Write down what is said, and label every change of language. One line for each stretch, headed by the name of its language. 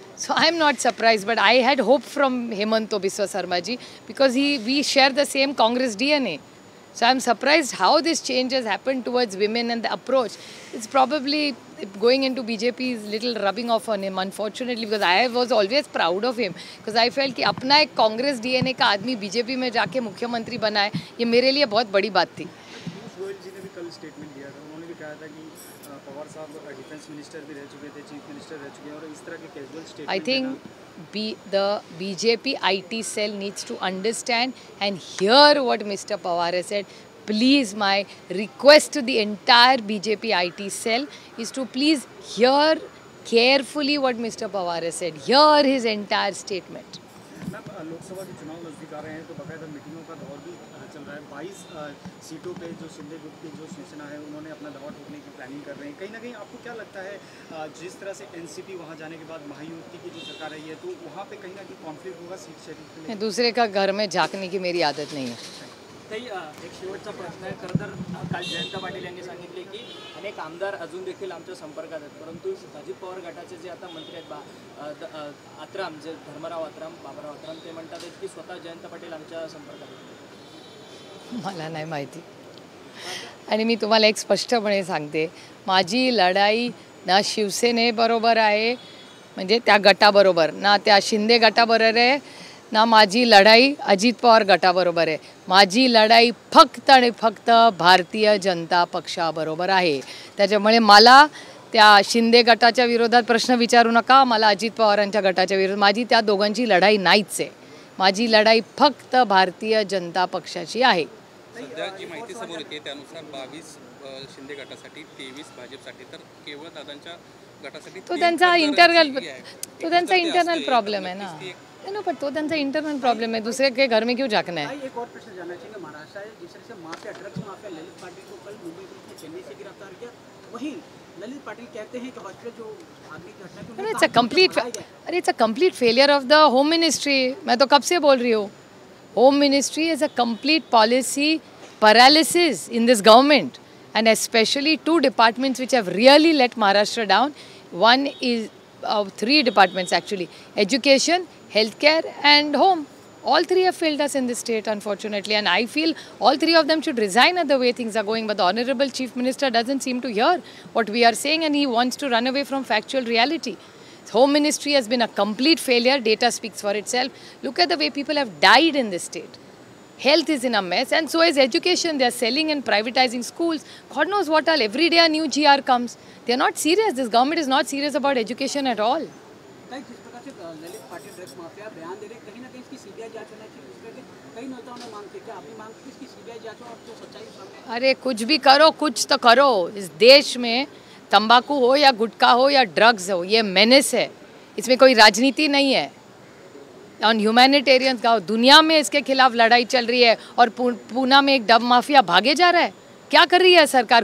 English: So I'm not surprised, but I had hope from Hemanto Biswa Sarma ji because we share the same Congress DNA. So I'm surprised how this change has happened towards women and the approach. It's probably going into BJP is little rubbing off on him, unfortunately, because I was always proud of him. Because I felt
Hindi: कि अपना एक Congress DNA का आदमी BJP में जाके मुख्यमंत्री बना है, ये मेरे लिए बहुत बड़ी बात थी. गोयल जी ने भी कल स्टेटमेंट दिया था. उन्होंने भी कहा था कि पवार साहब डिफेंस मिनिस्टर भी रह चुके थे, चीफ मिनिस्टर रह चुके हैं, और इस तरह के casual statement.
English: I think the BJP IT cell needs to understand and hear what Mr. Pawar has said. Please, my request to the entire BJP IT cell is to please hear carefully what Mr. Pawar has said. Hear his entire statement.
Hindi: Lok Sabha के चुनाव नजदीक आ रहे हैं तो बाकायदा मीटिंगों का दौर भी चल रहा है. 22 सीटों पे जो शिंदे ग्रुप की जो शिवसेना है उन्होंने अपना दावा ठोकने की प्लानिंग कर रहे हैं. कहीं ना कहीं आपको क्या लगता है जिस तरह से एनसीपी वहाँ जाने के बाद महायुति की जो सरकार रही है तो वहाँ पे कहीं ना कहीं कॉन्फ्लिक्ट होगा सीट शेयरिंग. दूसरे का घर में झांकने की मेरी आदत नहीं है.
Marathi: ताई, एक शेवटचा प्रश्न आहे. खरं तर काल जयंत पाटील यांनी सांगितले की अनेक आमदार अजून देखील आमच्या संपर्कात आहेत, परंतु अजित पवार गटाचे जे आता मंत्री आहेत आत्राम, जे धर्मराव आत्राम, बाबाराव आत्राम, ते म्हणतात की स्वतः जयंत पाटील आमच्या संपर्कात आहेत. मला नाही माहिती. आणि मी तुम्हाला एक स्पष्टपणे सांगते, माझी लढाई ना शिवसेनेबरोबर आहे, म्हणजे त्या गटाबरोबर, ना त्या शिंदे गटाबरोबर आहे, ना माझी लढाई अजित पवार गटाबरोबर आहे. माझी लढाई फक्त आणि फक्त भारतीय जनता पक्षाबरोबर आहे. त्याच्यामुळे मला त्या शिंदे गटाच्या विरोधात प्रश्न विचारू नका, मला अजित पवारांच्या गटाच्या विरोधात, माझी त्या दोघांची लढाई नाहीच आहे. माझी लढाई फक्त भारतीय जनता पक्षाची आहे. सध्या जी माहिती समोर येते त्यानुसार 22 शिंदे गटासाठी, 23 भाजपसाठी, तर केवळ दादांच्या गटासाठी तो त्यांचा इंटरनल प्रॉब्लेम
Hindi: है ना. नो, पर
Marathi: तो त्यांचा इंटरनल प्रॉब्लम
Hindi: है, दूसरे के घर में क्यों झांकना है. एक और प्रश्न जानना चाहिए. महाराष्ट्र है जिस तरह से mafia, drugs mafia Lalit Patil को कल मुंबई पुलिस ने चेन्नई से गिरफ्तार किया, वहीं ललित पाटिल कहते हैं कि हॉस्पिटल जो आगे की घटना
English: It's a complete failure of the home ministry.
Hindi: मैं तो कब से बोल रही हूँ,
English: Home ministry is a complete policy paralysis in this government, and especially 2 departments which have really let Maharashtra down. One is 3 departments actually: education, healthcare and home. All 3 have failed us in this state, unfortunately, and I feel all 3 of them should resign at the way things are going. But the Honorable Chief Minister doesn't seem to hear what we are saying, and he wants to run away from factual reality. Home Ministry has been a complete failure. Data speaks for itself. Look at the way people have died in this state. Health is in a mess, and so is education. They are selling and privatizing schools. God knows what all. Every day a new GR comes. They are not serious. This government is not serious about education at all.
Hindi: जिस प्रकार से Lalit Patil drugs mafia बयान दे रहे, कहीं ना कहीं इसकी CBI जांच होना चाहिए. इस करके कई नेताओं ने मांग की, क्या आपने मांग की इसकी सीबीआई जांच हो और जो सच्चाई सामने. अरे कुछ भी करो, कुछ तो करो. इस देश में तंबाकू हो या गुटखा हो या ड्रग्स हो, ये मेनेस है. इसमें कोई राजनीति नहीं है। ऑन ह्यूमैनिटेरियन का दुनिया में इसके खिलाफ लड़ाई चल रही है और पूना में एक डब माफिया भागे जा रहा है। क्या कर रही है सरकार?